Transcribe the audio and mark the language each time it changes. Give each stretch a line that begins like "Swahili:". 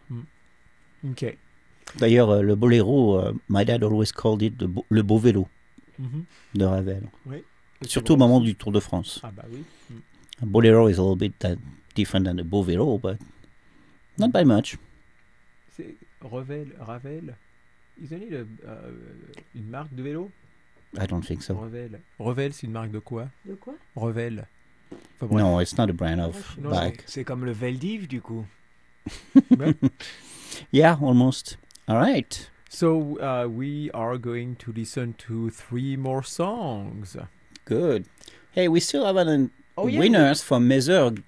English: Mm-hmm. Okay.
French: D'ailleurs, le Bolero,
English: my dad always called it
French: le beau vélo de Ravel. Oui. Surtout au moment du Tour de France. Ah bah oui.
English: A Bolero is a little bit different than a beau vélo, but not by much.
French: C'est Ravel,
English: isn't it
French: une marque de vélo?
English: I don't think so.
French: Revel, c'est une marque de quoi? De quoi? Revel. Enfin, non,
English: it's not a brand of bike.
French: C'est comme le Veldiv, du coup.
English: Yeah, almost. All right. So, we are going to listen to three more songs. Good. Hey, we still have winners for Meserg.